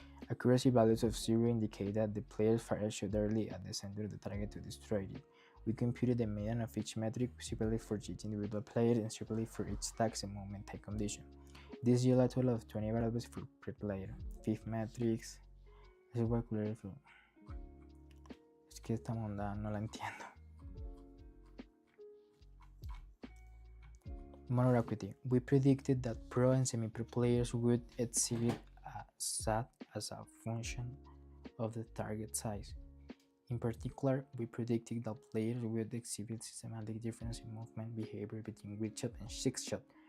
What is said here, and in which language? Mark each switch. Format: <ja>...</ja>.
<en>Accuracy values of 0 indicate that the player fired shot early at the center of the target to destroy it. We computed the median of each metric, separately for each individual player and separately for each tax and movement type condition. This yielded a total of 20 variables for per player. 5 metrics.</en> <es>Es que esta monda no la entiendo.</es> <en>Motor acuity. We predicted that pro and semi-pro players would exhibit a SAT as a function of the target size. In particular, we predicted that players would exhibit systematic difference in movement behavior between grid shot and six shot.</en>